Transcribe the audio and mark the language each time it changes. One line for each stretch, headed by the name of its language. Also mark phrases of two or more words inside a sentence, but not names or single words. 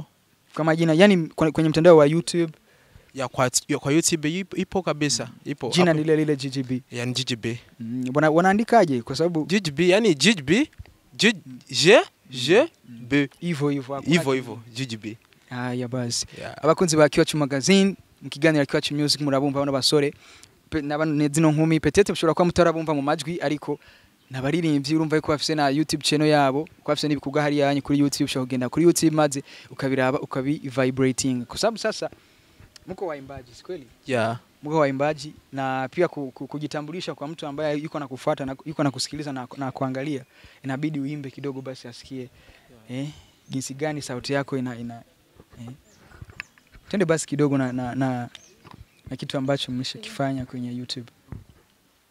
Swahili: Kama jina kwenye mtandao wa YouTube? Kwa YouTube ipo kabisa, ipo. Jina ni lile GGB. Ni GGB. Wanaandikaje? Kwa sababu GGB GGB Hivyo GGB. Basi.
Rundi: Abakunzi ba Kiwachu Magazine mkiganira Kiwachu Music murabumva bano basore zino nkumi petete mushobora kwa mutarabumva mu majwi, ariko nabaririmbyi urumva yuko bafise na
English: YouTube channel
Rundi: yabo, ko bafise n'ibikuga hari yanyu kuri YouTube. Ushobora kugenda kuri YouTube maze ukabiraba vibrating.
Swahili: Kwa sababu sasa mko waimbaji, si kweli? Mko waimbaji, na pia kujitambulisha kwa mtu ambaye yuko nakufuata na yuko nakusikiliza na kuangalia, inabidi uimbe kidogo basi asikie jinsi gani sauti yako Twende basi kidogo na kitu ambacho mmeshakifanya kwenye YouTube.